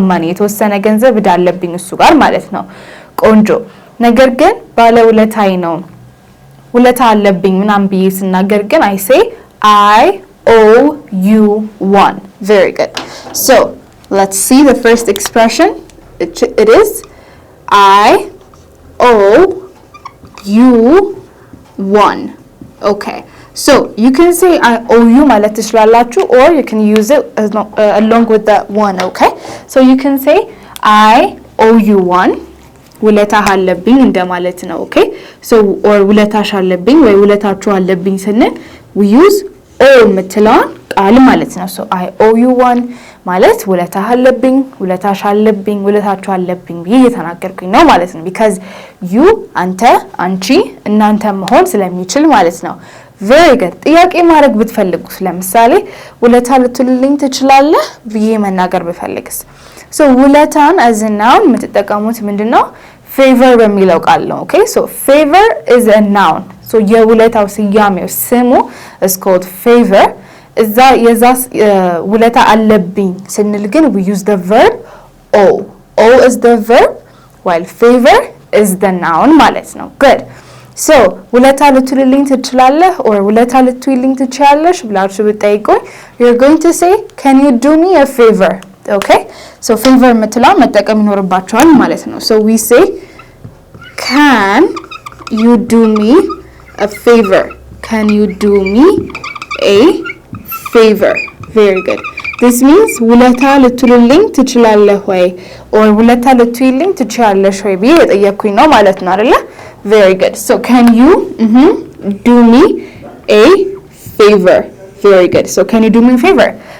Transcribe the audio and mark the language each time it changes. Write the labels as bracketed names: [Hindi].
[Amharic] የተወሰነ ገንዘብ እዳ አለብኝ እሱ ጋር ማለት ነው። ቆንጆ። ነገር ግን ባለውለታዬ ነው ውለታ አለብኝ ምናምን ብዬ ስናገር ግን [English] I say I owe you one. Very good. Let's see the first expression. It is I owe you one. Okay. You can say I owe you [Amharic] ማለት ትችላላችሁ [English] or you can use it along with that one. Okay. You can say I owe you one. [Amharic] ውለታ አለብኝ እንደማለት ነው። ኦኬ or ውለታሽ አለብኝ ወይ ውለታችሁ አለብኝ ስንል we use o የምትለዋን ቃል ማለት ነው። [English] I owe you one [Amharic] ማለት ውለታ አለብኝ ውለታሽ አለብኝ ውለታችሁ አለብኝ ብዬ እየተናገርኩኝ ነው ማለት ነው። because you አንተ አንቺ እናንተ መሆን ስለሚችል ማለት ነው። very good። ጥያቄ ማድረግ ብትፈልጉስ ለምሳሌ ውለታ ልትልልኝ ትችላለህ ብዬ መናገር ብፈልግስ ውለታን [English] as a noun [Amharic] የምትጠቀሙት ምንድነው? [English] favor [Amharic] በሚለው ቃል ነው። [English] ኦኬ favor is a noun. የውለታው ስያሜው ስሙ is called favor። እዛ የዛ ውለታ አለብኝ ስንል ግን we use the verb o is the verb while favor is the noun ማለት ነው። good [Amharic] ውለታ ልትልልኝ ትችላለህ [English] or [Amharic] ውለታ ልትይልኝ ትችያለሽ ብላችሁ ብትጠይቁኝ [English] you're going to say can you do me a favor? Okay, favor [Amharic] የምትለው መጠቀም ይኖርባችኋል ማለት ነው። [English] We say can you do me a favor? Can you do me a favor? Very good. This means [Amharic] ውለታ ልትልልኝ ትችላለህ ወይ or ውለታ ልትይልኝ ትችያለሽ ወይ ብዬ እየጠየቅኩኝ ነው ማለት ነው አይደለ? [English] Very good. Can you do me a favor? Very good. Can you do me a favor?